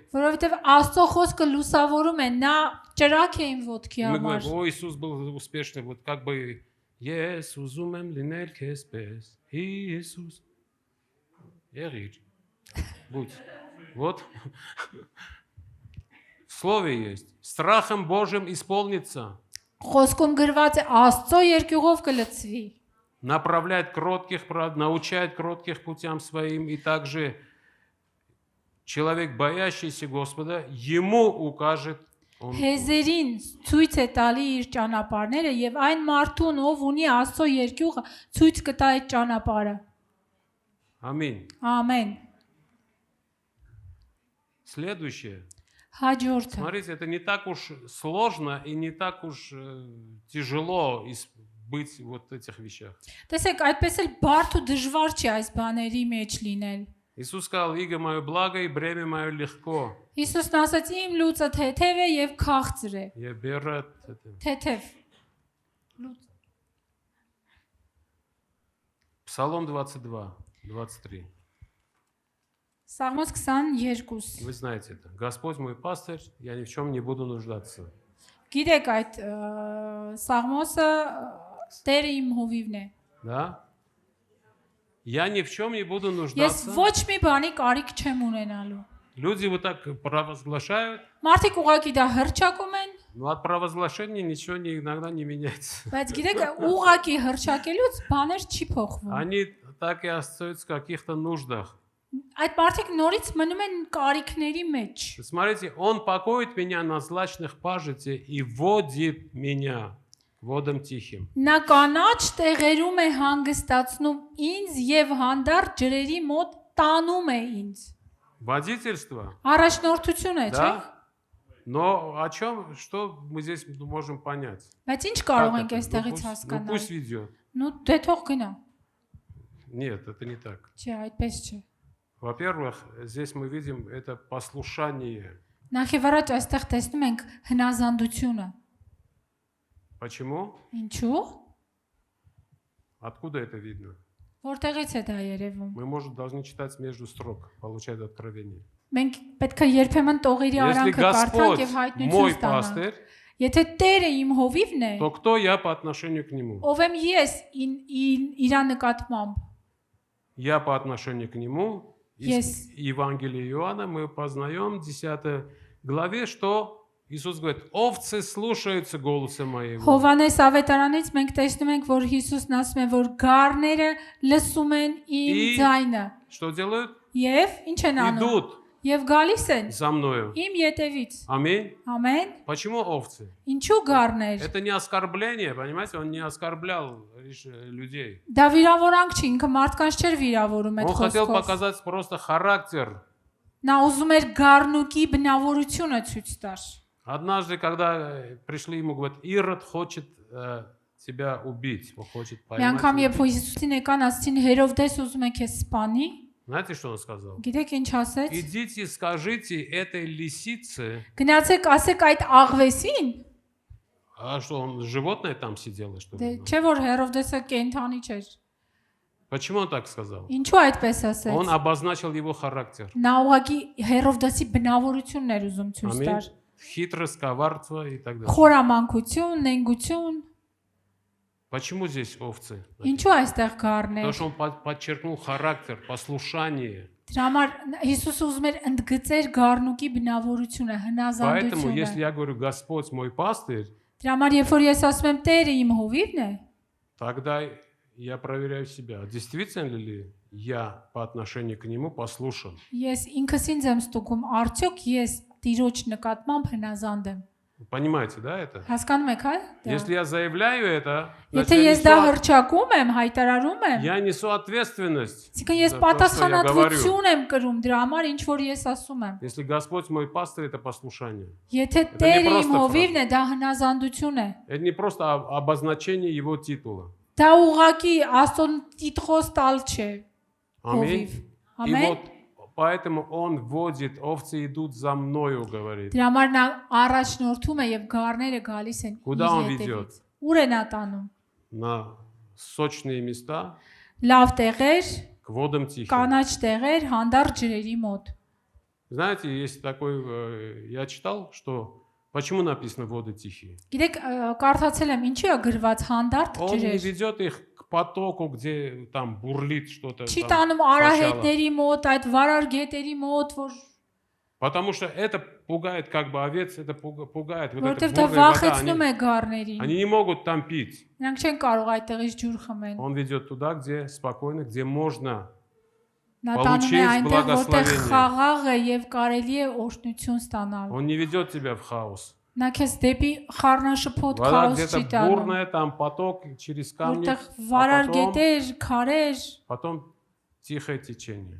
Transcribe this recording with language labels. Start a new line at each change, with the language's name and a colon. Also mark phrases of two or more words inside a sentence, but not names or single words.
Armenian: Որովհետեւ Աստծո խոսքը լուսավորում է, նա ճրակ է իմ ոտքի
Russian: Мы
Armenian: համար։
Russian: говорим, о, Иисус был успешный, вот как бы Иисус умем линель кеспес, Иисус. Егир. Будь. Вот. В Слове есть. Страхом Божьим исполнится.
Armenian: Խոսքում գրված է Աստծո երկյուղով կլցվի։
Russian: Направлять кротких, научать кротких путям своим. И также человек, боящийся Господа, ему укажет он.
Armenian: Հեզերին ցույց է տալի իր ճանապարհները եւ այն մարդուն, ով ունի Աստծո երկյուղը, ցույց կտա այդ ճանապարհը։
Russian: Аминь.
Armenian: Ամեն։
Russian: Следующее.
Armenian: Հաջորդը։
Russian: Смотрите, это не так уж сложно и не так уж тяжело быть вот в этих вещах.
Armenian: Տեսեք, այդպես էլ բարդ ու дժվար չի այս բաների մեջ լինել։
Russian: Иисус сказал, иго мое благо и бремя мое легко.
Armenian: Հիսուսն ասաց, իմ լուծը թեթև է եւ քաղցր է։
Russian: Я беру это.
Armenian: Թեթև։
Russian: Псалом 22, 23.
Armenian: Սաղմոս 22։
Russian: Вы знаете это. Господь мой пастырь, я ни в чем не буду нуждаться.
Armenian: Գիտեք այդ Սաղմոսը Տերը իմ հովիվն է։
Russian: Да? Я ни в чем не буду
Armenian: Ես
Russian: нуждаться.
Armenian: ոչ մի բանի կարիք չեմ ունենալու։
Russian: Люди вот так провозглашают,
Armenian: Մարդիկ ուղղակի դա հրճակում են,
Russian: но от провозглашения ничего иногда не меняется.
Armenian: բայց գիտեք, ուղղակի հրճակելուց բաներ չի փոխվում։
Russian: Они так и остаются в каких-то нуждах.
Armenian: Այդ մարդիկ նորից մնում են կարիքների մեջ։
Russian: Смотрите, Он покоит меня на злачных пажите и водит меня к водам тихим.
Armenian: Նա կանաչ տեղերում է հանգստացնում ինձ եւ հանդարտ ջրերի մոտ տանում է ինձ։
Russian: Водительство,
Armenian: Առաջնորդություն է, չէ՞։
Russian: да? Но о чем, что мы здесь можем понять?
Armenian: Բայց ինչ
Russian: Как
Armenian: կարող ենք
Russian: это?
Armenian: այստեղից
Russian: Ну,
Armenian: հասկանալ։
Russian: пусть ведет. Ну,
Armenian: դե թող գնա։
Russian: Нет, это не так.
Armenian: Չէ, այդպես չէ։
Russian: Во-первых, здесь мы видим это послушание.
Armenian: Նախ եւ առաջ այստեղ տեսնում ենք հնազանդությունը։
Russian: Почему?
Armenian: Ինչու՞։
Russian: Откуда это видно?
Armenian: Որտեղից է դա երևում։
Russian: Мы, может, должны читать между строк, получать откровение.
Armenian: Մենք պետք է երբեմն տողերի
Russian: Если
Armenian: արանքը կարդանք
Russian: Господь
Armenian: եւ հայտնություն
Russian: мой
Armenian: ստանանք։
Russian: пастырь,
Armenian: Եթե Տերը իմ հովիվն է,
Russian: то кто я по отношению к Нему?
Armenian: ով եմ ես իր նկատմամբ։
Russian: Я по отношению к Нему. Из
English: Yes.
Russian: Евангелия Иоанна мы познаем в 10 главе, что Иисус говорит, овцы слушаются голоса моего.
Armenian: Հովանես ավետարանից մենք տեսնում ենք, որ Հիսուսն ասում է, որ գառները լսում են իմ
Russian: И-
Armenian: ձայնը
Russian: Что делают?
Armenian: եւ ինչ են անում
Russian: Идут
Armenian: եւ գալիս են
Russian: за мною.
Armenian: իմ ետևից
Russian: Аминь.
Armenian: ամեն
Russian: Почему овцы?
Armenian: ինչու գառներ
Russian: Это не оскорбление, понимаете? Он не оскорблял людей.
Armenian: դա վիրավորանք չի ինքը մարդկանց չէր վիրավորում այդ
Russian: Он хотел
Armenian: խոսքով
Russian: показать просто характер.
Armenian: նա ուզում էր գառնուկի բնավորությունը ցույց տար
Russian: Однажды, когда пришли ему, говорят, Ирод хочет тебя убить, он хочет
Armenian: մի անգամ
Russian: поймать.
Armenian: երբ Հիսուսին եկան ասին Հերովդես ուզում է քեզ սպանի
Russian: Знаете, что он сказал?
Armenian: գիտեք ինչ ասեց
Russian: Идите, скажите этой лисице,
Armenian: գնացեք ասեք այդ աղվեսին
Russian: а что, он животное там сидело, что
Armenian: դե
Russian: ли?
Armenian: չէ որ Հերովդեսը կենթանի չէր
Russian: Почему он так сказал?
Armenian: ինչու այդպես ասեց
Russian: Он обозначил его характер.
Armenian: նա ուղղակի Հերովդեսի բնավորությունն էր ուզում ցույց
Russian: Аминь.
Armenian: տար
Russian: Хитрость, коварство и так далее.
Armenian: խորամանկություն, նենգություն
Russian: Почему здесь овцы?
Armenian: ինչու այստեղ
Russian: Потому
Armenian: գառներ
Russian: что он подчеркнул характер, послушание.
Armenian: դրա համար Հիսուսը ուզում էր ընդգծեր գառնուկի բնավորությունը,
Russian: Поэтому, если
Armenian: հնազանդությունը
Russian: я говорю, Господь мой пастырь,
Armenian: դրա համար երբ որ ես ասում եմ Տերը իմ հովիվն է
Russian: тогда я проверяю себя, действительно ли я по отношению к нему послушен.
Armenian: ես ինքս ինձ եմ ստուգում արդյոք ես Տիրոջ նկատմամբ հնազանդ եմ
Russian: Понимаете, да, это?
Armenian: հասկանում եք հա դա?
Russian: Если я заявляю это, значит,
Armenian: Եթե ես դա հրճակում եմ, հայտարարում եմ
Russian: я несу ответственность.
Armenian: Այսինքն ես
Russian: за то, что я говорю.
Armenian: պատասխանատվություն եմ կրում դրա համար, ինչ որ ես ասում եմ։
Russian: Если Господь мой пастырь, это послушание.
Armenian: Եթե
Russian: не
Armenian: Տերը իմ
Russian: просто
Armenian: հովիվն է, դա հնազանդություն է։
Russian: Это не просто обозначение его титула.
Armenian: Դա ուղղակի Աստծուն տիտղոս տալ չէ։
Russian: Аминь.
Armenian: Հովիվ։
Russian: И
Armenian: Ամեն։
Russian: вот поэтому он вводит, овцы идут за мною, говорит.
Armenian: Դրա համար նա առաջնորդում է եւ գառները գալիս են։
Russian: Куда
Armenian: իր
Russian: он
Armenian: հետևից։
Russian: ведет?
Armenian: Ուր է նա տանում։
Russian: На сочные места,
Armenian: Լավ տեղեր,
Russian: к водам тихим.
Armenian: կանաչ տեղեր, հանդարտ ջրերի մոտ։
Russian: Знаете, есть такой, я читал, что почему написано воды тихие?
Armenian: Գիտեք, կարդացել եմ, ինչի է գրված հանդարտ
Russian: Он не
Armenian: ջրեր։
Russian: ведет их к потоку, где там бурлит что-то.
Armenian: Չի
Russian: там
Armenian: տանում
Russian: сначала.
Armenian: արահետների մոտ, այդ վարար գետերի մոտ, որ
Russian: Потому что это пугает как бы овец, это пугает. Вот эта
Armenian: որովհետև դա
Russian: бурная вода,
Armenian: վախեցնում է գառներին։
Russian: они не могут там пить.
Armenian: Նրանք չեն կարող այդտեղից ջուր խմեն։
Russian: Он ведет туда, где спокойно, где можно.
Armenian: Նա տանում է
Russian: Получить
Armenian: այնտեղ, որտեղ
Russian: благословение.
Armenian: խաղաղ է եւ կարելի է օրհնություն ստանալ։
Russian: Он не ведет тебя в хаос.
Armenian: Նա քեզ դեպի խառնաշփոթ
Russian: Вода
Armenian: քաոս
Russian: где-то
Armenian: չի տանում։
Russian: бурная, там поток через камни,
Armenian: Որտեղ
Russian: а
Armenian: վարար
Russian: потом,
Armenian: գետեր, քարեր
Russian: потом тихое течение.